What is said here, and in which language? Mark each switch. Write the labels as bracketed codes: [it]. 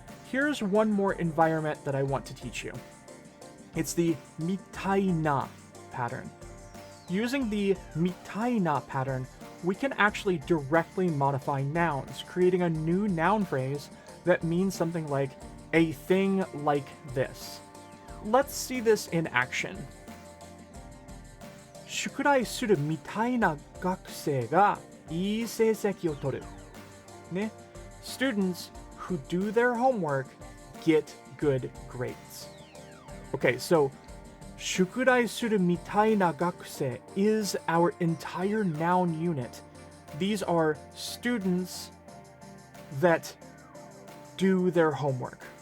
[en] Here's one more environment that I want to teach you. It's the mitai na pattern. Using the mitai na pattern, we can actually directly modify nouns, creating a new noun phrase that means something like a thing like this. Let's see this in action. [ja] 宿題するみたいな学生がいい成績を取る。ね? [en] Students who do their homework get good grades. Okay, so 宿題するみたいな学生 is our entire noun unit. These are students that do their homework.